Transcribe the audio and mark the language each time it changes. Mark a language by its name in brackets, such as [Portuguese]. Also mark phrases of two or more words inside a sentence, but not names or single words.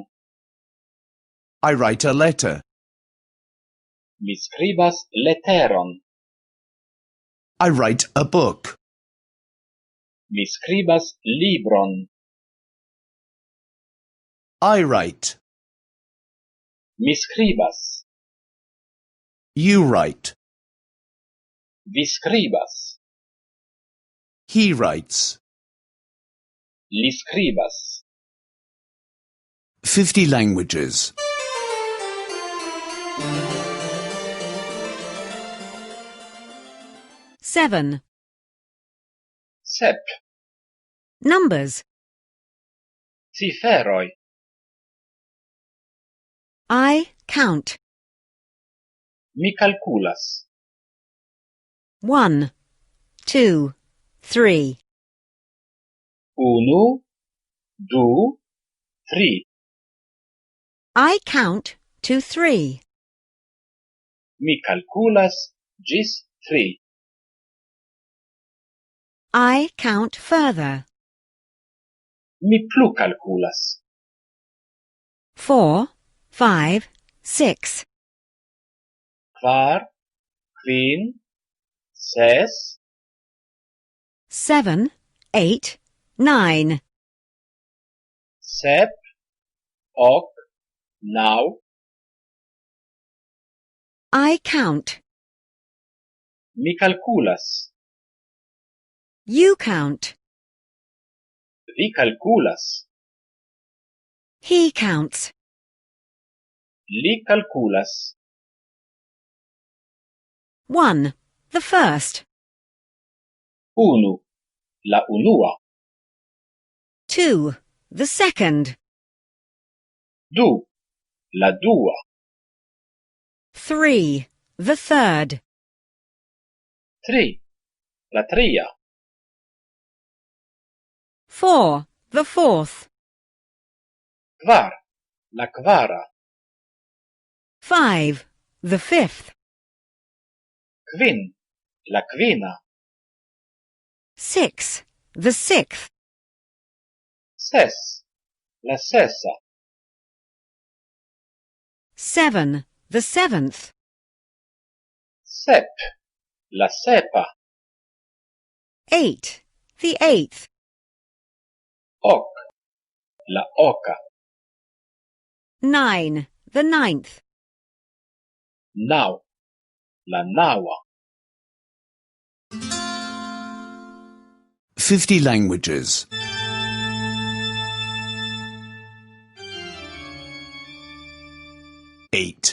[English] I write a letter. [Esperanto] Mi skribas leteron. [English] I write a book. [Esperanto] Mi skribas libron. [English] I write. [Esperanto] Mi skribas. [English] You write. [Esperanto] Vi skribas. [English] He writes. [Esperanto] Li skribas. [English] 50 languages. 7. [Esperanto] Sep. [English] Numbers. [Esperanto] Ciferoj. [English] I count. [Esperanto] Mi kalkulas. [English] 1, 2, 3. [Esperanto] Unu, du, tri. [English] I count to 3. [Esperanto] Mi kalkulas ĝis tri. [English] I count further. [Esperanto] Mi plu kalkulas. [English] 4, 5, 6. [Esperanto] Kvar, kvin, ses, [English] 7, 8, 9. [Esperanto] sep, ok, naŭ. [English] I count. [Esperanto] Mi kalkulas. [English] You count. [Esperanto] Vi kalkulas. [English] He counts. [Esperanto] Li kalkulas. [English] 1. The first. [Esperanto] Unu, la unua. [English] 2. The second. [Esperanto] Du, la dua. [English] 3. The third. [Esperanto] Tri, la tria. [English] 4. The fourth. [Esperanto] Kvar, la kvara. [English] 5. The fifth. [Esperanto] Kvin, la kvina. [English] 6. The sixth. [Esperanto] Ses, la sesa. [English] 7. The seventh. [Esperanto] Sep, la sepa. [English] 8. The eighth. [Esperanto] Ok, la oca. [English] 9. The ninth. [Esperanto] Nau, la naua. [English] 50 languages. 8.